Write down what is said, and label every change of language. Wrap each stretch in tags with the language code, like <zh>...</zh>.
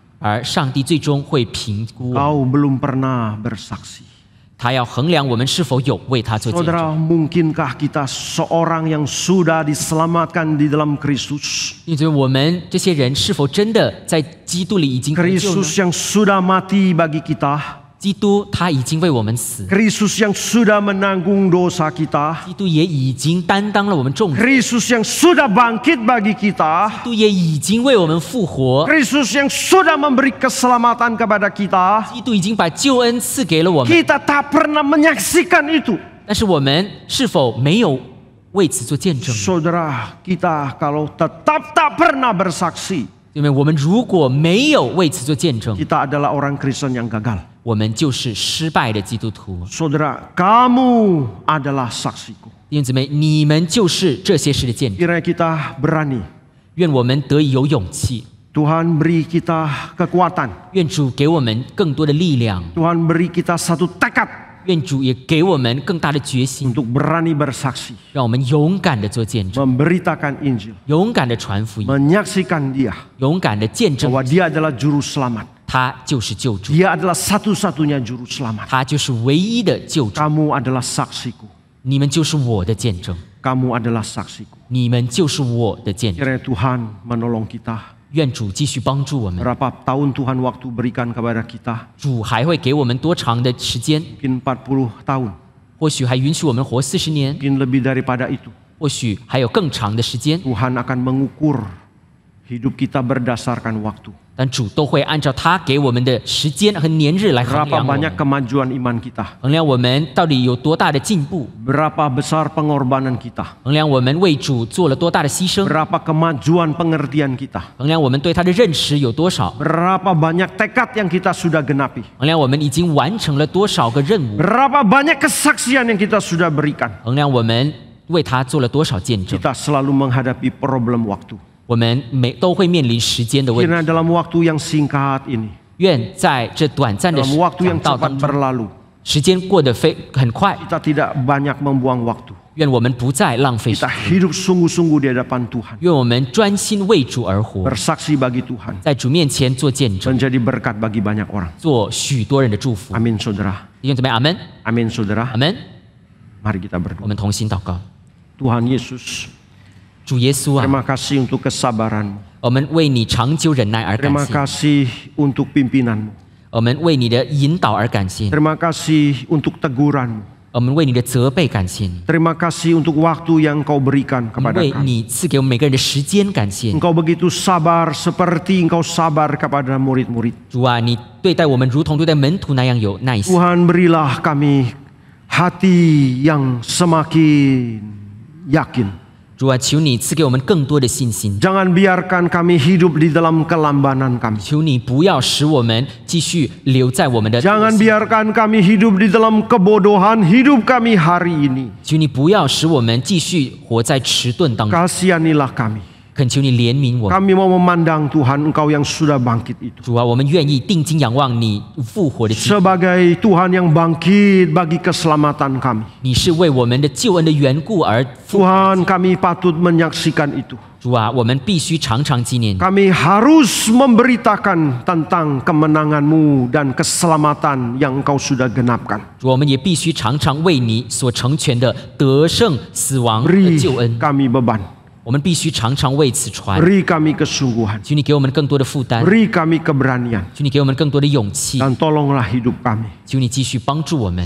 <zh>而上帝最终会评估我们，</zh> <id>Kau belum pernah bersaksi.</id> <zh>他要衡量我们是否有为他做见证。</zh> <id>Saudara, mungkinkah kita seorang yang sudah diselamatkan di dalam Kristus?</id> <zh>因此，我们这些人是否真的在基督里已经得救呢？</zh> <id>Kristus yang sudah mati bagi kita.</id> <zh>基督他已经为我们死，</zh> <id>Kristus yang sudah menanggung dosa kita.</id> <zh>基督也已经担当了我们重责，</zh> <id>Kristus yang sudah bangkit bagi kita.</id> <zh>基督也已经为我们复活，</zh> <id>Kristus yang sudah memberi keselamatan kepada kita.</id> <zh>基督已经把救恩赐给了我们。</zh> <id>Kita tak pernah menyaksikan itu.</id> <zh>但是我们是否没有为此做见证？</zh> <id>Saudara, kita kalau tetap tak pernah bersaksi,</id> <zh>因为我们如果没有为此做见证，</zh> <id>kita adalah orang Kristen yang gagal.</id> <zh>我们就是失败的基督徒。</zh> <id>Saudara, kamu adalah saksiku.</id> <zh>弟兄姊妹，你们就是这些事的见证。</zh> <id>Kiranya kita berani.</id> <zh>愿我们得以有勇气，</zh> <id>Tuhan beri kita kekuatan.</id> <zh>愿主给我们更多的力量，</zh> <id>Tuhan beri kita satu tekad</id> <zh>愿主也给我们更大的决心，</zh> <id>untuk berani bersaksi,</id> <zh>让我们勇敢的做见证，</zh> <id>memberitakan Injil,</id> <zh>勇敢的传福音，</zh> <id>menyaksikan Dia</id> <zh>勇敢的见证</zh> <id>bahwa Dia adalah juru selamat.</id> <zh>他就是救主，</zh> <id>Dia adalah satu-satunya juru selamat.</id> <zh>他就是唯一的救主。</zh> <id>Kamu adalah saksiku.</id> <zh>你们就是我的见证，</zh> <id>Kamu adalah saksiku.</id> <zh>你们就是我的见证。</zh> <id>Kiranya Tuhan menolong kita.</id> <zh>愿主继续帮助我们，</zh> <id>Berapa tahun Tuhan waktu berikan kepada kita?</id> <zh>主还会给我们多长的时间？</zh> <id>Mungkin 40 tahun.</id> <zh>或许还允许我们活40年，</zh> <id>Mungkin lebih daripada itu.</id> <zh>或许还有更长的时间。</zh> <id>Tuhan akan mengukur hidup kita berdasarkan waktu.</id> <zh>但主都会按照他给我们的时间和年日来衡</zh> <id>Berapa</id> <zh>量我</zh> <id>banyak</id> <zh>们，</zh> <id>kemajuan iman kita?</id> <zh>衡量我们到底有多大的进步，</zh> <id>Berapa besar pengorbanan kita?</id> <zh>衡量我们为主做了多大的牺牲，</zh> <id>Berapa kemajuan pengertian kita?</id> <zh>衡量我们对他的认识有多少，</zh> <id>Berapa banyak tekad yang kita sudah genapi?</id> <zh>衡量我们已经完成了多少个任务，</zh> <id>Berapa banyak kesaksian yang kita sudah berikan?</id> <zh>衡量我们为他做了多少见证。</zh> <id>Kita selalu menghadapi problem waktu.</id> <zh>我们都会面临时间的问题。</zh> <id>Kiranya dalam waktu yang singkat ini,</id> <zh>愿在这短暂的</zh> <id>dalam waktu yang</id> <zh>讲道</zh> <id>cepat</id> <zh>当中，</zh> <id>berlalu,</id> <zh>时间过得很快，</zh> <id>kita tidak banyak membuang waktu.</id> <zh>愿我们不再浪费时</zh> <id>Kita</id> <zh>间，</zh> <id>hidup sungguh-sungguh di hadapan Tuhan.</id> <zh>愿我们专心为主而活，</zh> <id>Bersaksi bagi Tuhan.</id> <zh>在主面前做见证，</zh> <id>Menjadi berkat bagi banyak orang.</id> <zh>做许多人的祝福。</zh> <id>Amin saudara.</id> <zh>弟兄姊妹，阿门，</zh> <id>Amin saudara.</id> <zh>阿门。</zh> <id>Mari kita</id> <zh>我</zh> <id>berdoa.</id> <zh>们同心祷告，</zh> <id>Tuhan Yesus,</id> <zh>主耶稣啊，</zh> <id>terima kasih untuk kesabaran-Mu.</id> <zh>我们为你长久忍耐而感</zh> <id>Terima</id> <zh>谢，</zh> <id>kasih untuk pimpinan-Mu.</id> <zh>我们为你的引导而感谢，</zh> <id>Terima kasih untuk teguran-Mu.</id> <zh>我们为你的责备感谢你，</zh> <id>Terima kasih untuk waktu yang Kau berikan</id> <zh>我们</zh> <id>kepada</id> <zh>为</zh> <id>kami.</id> <zh>你赐给我们每个人的时间感谢你。</zh> <id>Engkau begitu sabar seperti Engkau sabar kepada murid-murid.</id> <zh>主啊，你对待我们如同对待门徒那样有耐心。</zh> <id>Tuhan berilah kami hati yang semakin yakin.</id> <zh>主啊，求你赐给我们更多的信心，</zh> <id>Jangan biarkan kami hidup di dalam kelambanan kami.</id> <zh>求你不要使我们继续留在我们的，</zh> <id>Jangan biarkan kami hidup di dalam kebodohan hidup kami hari ini.</id> <zh>求你不要使我们继续活在迟钝当中，</zh> <id>Kasihanilah kami.</id> <zh>恳求你怜悯我们。</zh> <id>Kami mau memandang Tuhan Engkau yang sudah bangkit itu.</id> <zh>主啊，我们愿意定睛仰望你复活的基督。</zh> <id>Sebagai Tuhan yang bangkit bagi keselamatan kami.</id> <zh>你是为我们的救恩的缘故而复。</zh> <id>Tuhan, kami patut menyaksikan itu.</id> <zh>主啊，我们必须常常纪念。</zh> <id>Kami harus memberitakan tentang kemenangan-Mu dan keselamatan yang Engkau sudah genapkan.</id> <zh>主，我们也必须常常为你所成全的得胜死亡的</zh> <id>Beri</id> <zh>救恩，</zh> <id>kami beban.</id> <zh>我们必须常常为此传。</zh> <id>Beri kami kesungguhan.</id> <zh>求你给我们更多的负担，</zh> <id>Beri kami keberanian.</id> <zh>求你给我们更多的勇气，</zh> <id>Dan tolonglah hidup kami.</id> <zh>求你继续帮助我们，</zh>